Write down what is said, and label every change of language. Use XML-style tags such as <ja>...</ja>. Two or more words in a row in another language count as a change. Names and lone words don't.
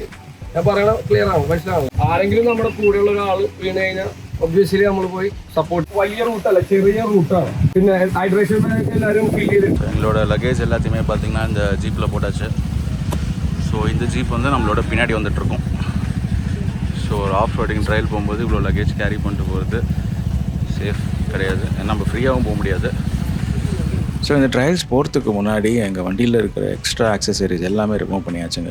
<ml>ഞാൻ പറയണ ക്ലിയർ ആവും, മനസ്സിലാവും. ആരെങ്കിലും നമ്മുടെ കൂടെയുള്ള ഒരാൾ വീണ് കഴിഞ്ഞാൽ ഒബ്വിയസ്ലി നമ്മൾ പോയി സപ്പോർട്ട്. വലിയ റൂട്ടല്ല, ചെറിയ റൂട്ടാണ്. പിന്നെ ഹൈഡ്രേഷൻ എല്ലാവരും ഫീൽ ചെയ്തിട്ട്</ml> <ta>எங்களோட லக்கேஜ் எல்லாத்தையுமே பார்த்திங்கன்னா இந்த ஜீப்பில் போட்டாச்சு. ஸோ இந்த ஜீப் வந்து நம்மளோட பின்னாடி வந்துட்டுருக்கோம். ஸோ ஒரு</ta> <en>off roading trial</en> <ta>போகும்போது இவ்வளோ</ta> <en>luggage carry</en> <ta>பண்ணிட்டு போகிறது சேஃப் கிடையாது. நம்ம ஃப்ரீயாகவும் போக முடியாது. ஸோ இந்த ட்ரையல்ஸ் போகிறதுக்கு முன்னாடி எங்கள் வண்டியில் இருக்கிற</ta> <en>extra accessories</en> <ta>எல்லாமே ரிமூவ் பண்ணியாச்சுங்க.</ta>